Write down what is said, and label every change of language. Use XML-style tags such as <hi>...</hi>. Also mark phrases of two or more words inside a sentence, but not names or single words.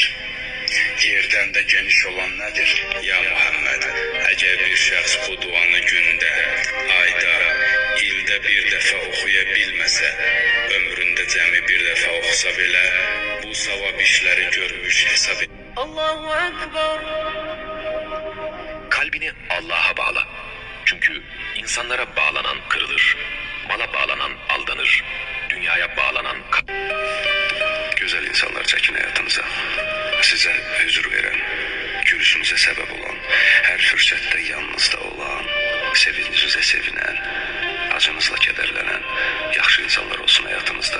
<az>Yerdən də geniş olan nədir? Ya Muhammed, əgər bir şəxs bu duanı gündə, ayda, ildə bir dəfə oxuya bilməsə, ömründə cəmi bir dəfə oxusa belə, bu savab işləri görmüş hesab et.</az> <tr>Allahu Ekber. Kalbini Allah'a bağla. Çünkü insanlara bağlanan kırılır, mala bağlanan aldanır, dünyaya bağlanan güzel insanlar çekin hayatınıza. Size huzur veren, gülüşünüze sebep olan, her fürsette yanınızda olan, sevincinize sevinen, acınızla kederlenen, yaxşı insanlar olsun hayatınızda.</tr>